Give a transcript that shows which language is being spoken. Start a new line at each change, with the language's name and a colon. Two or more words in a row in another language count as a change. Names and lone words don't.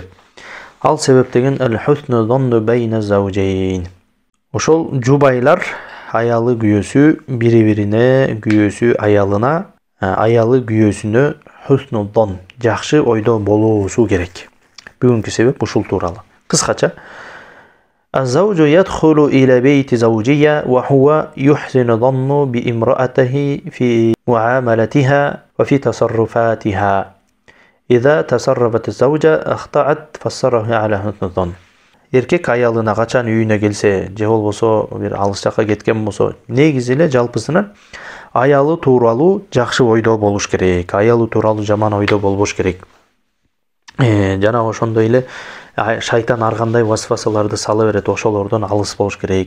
Arabic: Ал себеп деген الحسن الظن بين الزوجين.
Kyrgyz: Ошол жубайлар аялы күйөөсү бири-бирине, күйөөсү аялына, аялы күйөөсүнө
Arabic: حسن ظن,
Kyrgyz: жакшы ойдо болуусу керек. Бүгүнкү себеп ушул тууралуу. Кыскача,
Arabic: الزوج يدخل إلى بيت الزوجية وهو يحسن الظن بامرأته في معاملتها وفي تصرفاتها. إذا تصرفت الزوجة أخطأت فسره على حسن ظن.
Kyrgyz: Эркек аялына качан үйүнө келсе, же болбосо бир алыс жакка кеткен болсо, негизи эле жалпысынан аялы тууралуу жакшы ойдо болуш керек. Аялы тууралуу жаман ойдо болбош керек. Жана ошондой эле шайтан ар кандай васвасаларды сала берет, ошолордон алыс болуш керек.